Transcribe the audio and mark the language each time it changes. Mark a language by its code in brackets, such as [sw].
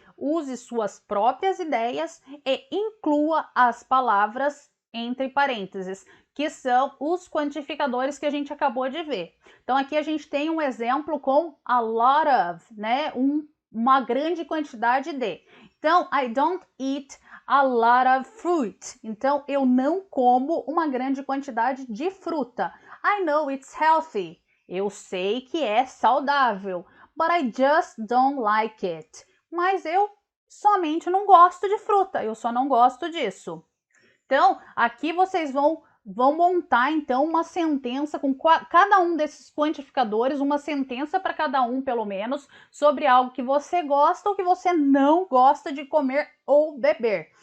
[pt] Use suas próprias ideias e inclua as palavras entre parênteses, que são os quantificadores que a gente acabou de ver. Então, aqui a gente tem um exemplo com a lot of, né? Uma grande quantidade de. [en] Então, I don't eat a lot of fruit. [pt] Então, eu não como uma grande quantidade de fruta. [en] I know it's healthy. [pt] Eu sei que é saudável. [en] But I just don't like it. [pt] Mas eu somente não gosto de fruta. Eu só não gosto disso. Então, aqui vocês vão montar, então, uma sentença com cada um desses quantificadores, uma sentença para cada um, pelo menos, sobre algo que você gosta ou que você não gosta de comer ou beber.